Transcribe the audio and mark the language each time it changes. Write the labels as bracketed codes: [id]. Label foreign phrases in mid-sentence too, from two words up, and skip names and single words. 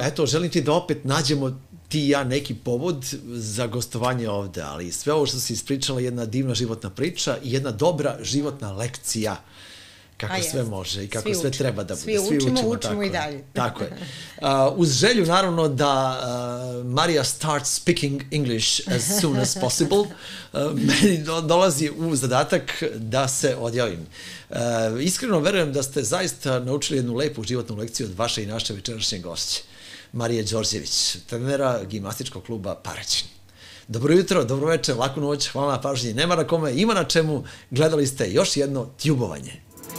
[sr] Eto, želim ti da opet nađemo ti i ja neki povod za gostovanje ovde, ali sve ovo što si ispričala je jedna divna životna priča i jedna dobra životna lekcija kako sve može i kako sve treba da bude. Svi učimo i dalje. Tako je. Uz želju, naravno, da Marija [en] starts speaking English as soon as possible, [sr] meni dolazi u zadatak da se odjavim. Iskreno verujem da ste zaista naučili jednu lepu životnu lekciju od vaše i naše večerašnje gošće, Marije Đorđević, trenera gimnastičkog kluba Paraćin. Dobro jutro, dobro večer, laku noć, hvala na pažnji, nema na kome, ima na čemu, gledali ste još jedno tjubovanje.